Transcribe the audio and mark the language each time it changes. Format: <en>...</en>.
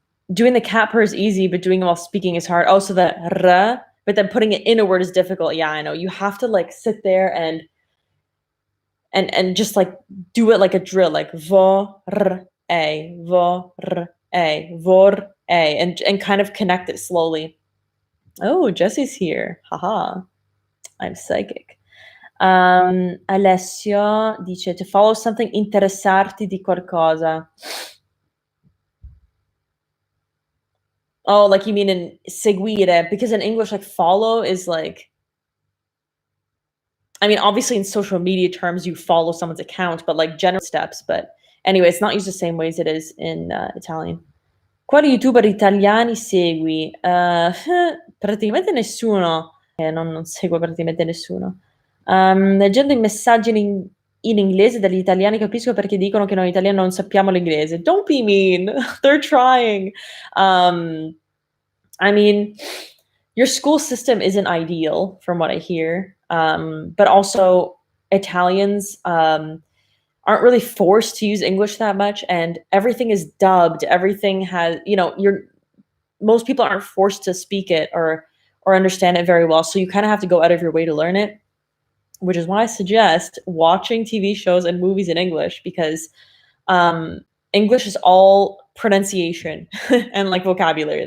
<en>Doing the cat purr is easy, but doing it while speaking is hard. Oh, so the r, but then putting it in a word is difficult. Yeah, I know. You have to like sit there and just like do it like a drill, like vor a, vor a, vor a, and kind of connect it slowly. Oh, Jesse's here. Haha. I'm psychic.</en> <it>Alessio dice</it> <en>to follow something,</en> <it>interessarti di qualcosa.</it> <en>Oh, like you mean in seguire? Because in English, like follow is like, I mean, obviously in social media terms, you follow someone's account, but like general steps. But anyway, it's not used the same way as it is in Italian.</en> <it>Quali youtuber italiani segui? Praticamente nessuno. Non seguo praticamente nessuno. Leggendo i messaggi in inglese dagli italiani capisco perché dicono che noi italiani non sappiamo l'inglese.</it> <en>Don't be mean. They're trying. I mean, your school system isn't ideal from what I hear. But also Italians aren't really forced to use English that much, and everything is dubbed. Everything has, most people aren't forced to speak it or understand it very well, so you kind of have to go out of your way to learn it, which is why I suggest watching TV shows and movies in English, because English is all pronunciation and like vocabulary.</en>